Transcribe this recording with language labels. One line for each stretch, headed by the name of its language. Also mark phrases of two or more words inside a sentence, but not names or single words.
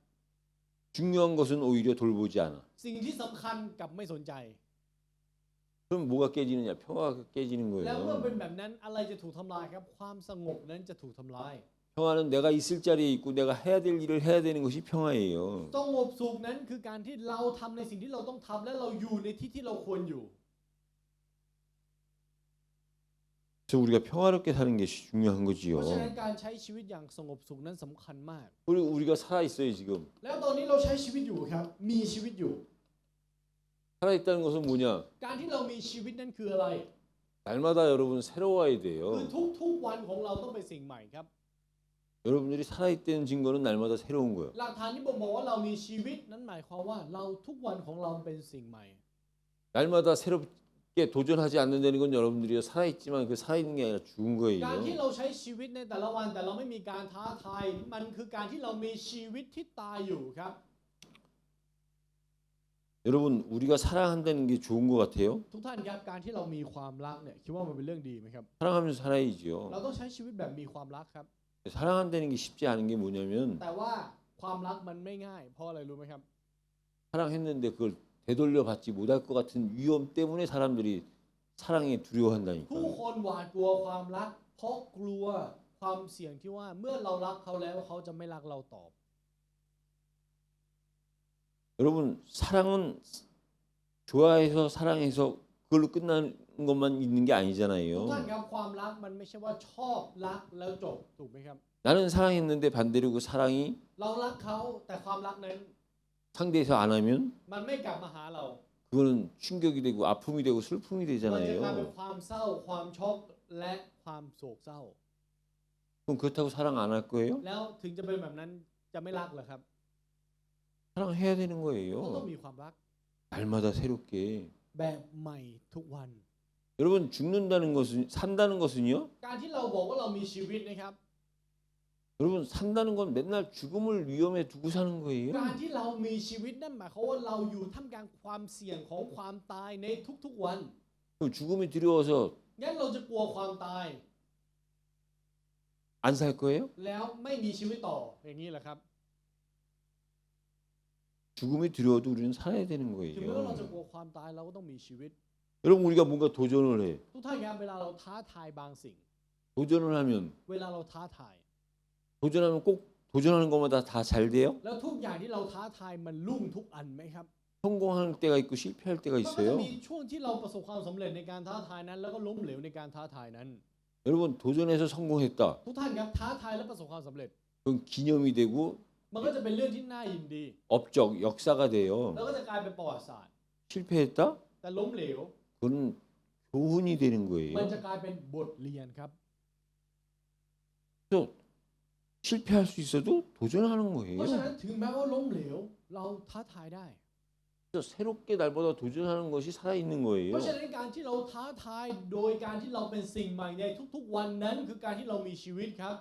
Korean: 중요한 것은 오히려 돌보지 않아.
Thai: สิ่งที่สำคัญกับไม่สนใจ
Korean: 그럼 뭐가 깨지느냐? 평화가 깨지는
Thai: แล้วเมื่อเป็น
Korean: 거예요.
Thai: แบบนั้นอะไรจะถูกทำลายครับ ความสงบนั้นจะถูกทำลาย
Korean: 평화는 내가 있을 자리에 있고 내가 해야 될 일을 해야 되는 것이 평화예요.
Thai: สงบสุขนั้นคือการที่เราทำในสิ่งที่เราต้องทำและเราอยู่ในที่ที่เราควรอยู่
Korean: 그래서 우리가 평화롭게 사는 게 중요한
Thai: เพราะฉะนั้น
Korean: 거지요.
Thai: การใช้ชีวิตอย่างสงบสุขนั้นสำคัญมาก
Korean: 그리고 우리가 살아 있어요 지금.
Thai: แล้วตอนนี้เราใช้ชีวิตอยู่ครับ มีชีวิตอยู่
Korean: 살아 있다는 것은 뭐냐?
Thai: การที่เรามีชีวิตนั้นคืออะไร
Korean: 날마다 여러분 새로워야
Thai: คือ
Korean: 돼요.
Thai: ทุกๆวันของเราต้องเป็นสิ่งใหม่ครับ
Korean: 여러분들이 살아 있다는 증거는 날마다 새로운 거예요.
Thai: หลักฐานที่บอกว่าเรามีชีวิตนั้นหมายความว่าเราทุกวันของเราเป็นสิ่งใหม่
Korean: 날마다 새롭게 도전하지 않는다는 건 여러분들이 살아 있지만 그 살아 있는 게 아니라 죽은
Thai: การที่
Korean: 거예요.
Thai: เราใช้ชีวิตในแต่ละวันแต่เราไม่มีการท้าทายมันคือการที่เรามีชีวิตที่ตายอยู่ครับ
Korean: 여러분 우리가 사랑한다는 게 좋은 것 같아요.
Thai: ทุกท่านครับการที่เรามีความรักเนี่ยคิดว่ามันเป็นเรื่องดีไหมครับ
Korean: 사랑하면서 살아야죠.
Thai: เราต้องใช้ชีวิตแบบมีความรักครับ
Korean: 사랑한다는 게 쉽지 않은 게 뭐냐면
Thai: แต่ว่าความรักมันไม่ง่ายเพราะอะไรรู้ไหมครับ
Korean: 사랑했는데 그걸 되돌려 받지 못할 것 같은 위험 때문에 사람들이 사랑에
Thai: ผู้
Korean: 두려워한다니까.
Thai: คนหวาดกลัวความรักเพราะกลัวความเสี่ยงที่ว่าเมื่อเรารักเขาแล้วเขาจะไม่รักเราตอบ
Korean: 여러분 사랑은 좋아해서 사랑해서 그걸로 끝나는 것만 있는 게
Thai: ทุกท่าน
Korean: 아니잖아요.
Thai: ครับความรักมันไม่ใช่ว่าชอบรักแล้วจบถูกไหมครับ
Korean: 나는 사랑했는데 반대로 그 사랑이
Thai: เรารักเขาแต่ความรักนั้น
Korean: 상대에서 안 하면
Thai: มันไม่กลับมาหาเรา
Korean: 그거는 충격이 되고 아픔이 되고 슬픔이
Thai: มันจะกลายเป็น
Korean: 되잖아요.
Thai: ความเศร้าความช็อกและความโศกเศร้า
Korean: 그럼 그렇다고 사랑 안 할 거예요?
Thai: แล้วถึงจะเป็นแบบนั้นจะไม่รักเหรอครับ
Korean: 사랑해야 되는
Thai: ก็ต้อง
Korean: 거예요.
Thai: มีความรัก
Korean: 날마다 새롭게.
Thai: แบบใหม่ทุกวัน
Korean: 여러분 죽는다는 것은 산다는 것은요?
Thai: การที่เราบอกว่าเรามีชีวิตนะครับ
Korean: 여러분 산다는 건 맨날 죽음을 위험에 두고 사는 거예요.
Thai: การที่เรามีชีวิตนั่นหมายความว่าเราอยู่ท่ามกลางความเสี่ยงของความตายในทุกๆวัน
Korean: 그럼 죽음이 두려워서
Thai: งั้นเราจะกลัวความตาย
Korean: 안 살 거예요?
Thai: แล้วไม่มีชีวิตต่ออย่างนี้แหละครับ
Korean: 죽음이 두려워도 우리는 살아야 되는
Thai: ถึงแม้ว่าเราจะ
Korean: 거예요.
Thai: กลัวความตายเราก็ต้องมีชีวิต
Korean: 여러분 우리가 뭔가 도전을 해.
Thai: ทุกท่านครับเวลาเราท้าทายบางสิ่ง
Korean: 도전을 하면
Thai: เวลาเราท้าทาย
Korean: 도전하면 꼭 도전하는 것마다 다 잘 돼요?
Thai: แล้วทุกอย่างที่เราท้าทายมันรุ่งทุกอันไหมครับ
Korean: 성공할 때가 있고 실패할 때가
Thai: มันก็จะ
Korean: 있어요.
Thai: มีช่วงที่เราประสบความสำเร็จในการท้าทายนั้น แล้วก็ล้มเหลวในการท้าทายนั้น
Korean: 여러분 도전해서 성공했다.
Thai: ทุกท่านครับท้าทายและประสบความสำเร็จ
Korean: 그건 기념이 되고
Thai: มันก็จะเป็นเรื่องที่น่ายินดี
Korean: 업적 역사가 돼요.
Thai: แล้วก็จะกลายเป็นประวัติศาสตร์
Korean: 실패했다?
Thai: แต่ล้มเหลว
Korean: 그건 교훈이 되는
Thai: มัน
Korean: 거예요.
Thai: จะกลายเป็นบทเรียนครับ
Korean: 또 실패할 수 있어도 도전하는
Thai: เพราะฉะนั้น
Korean: 거예요.
Thai: ถึงแม้ว่าล้มเหลวเราท้าทายได้
Korean: 그래서 새롭게 날마다 도전하는 것이 살아있는
Thai: เพ
Korean: 거예요.
Thai: ราะฉะนั้นการที่เราท้าทายโดยการที่เราเป็นสิ่งใหม่ในทุกๆวันนั้นคือการที่เรามีชีวิตครับ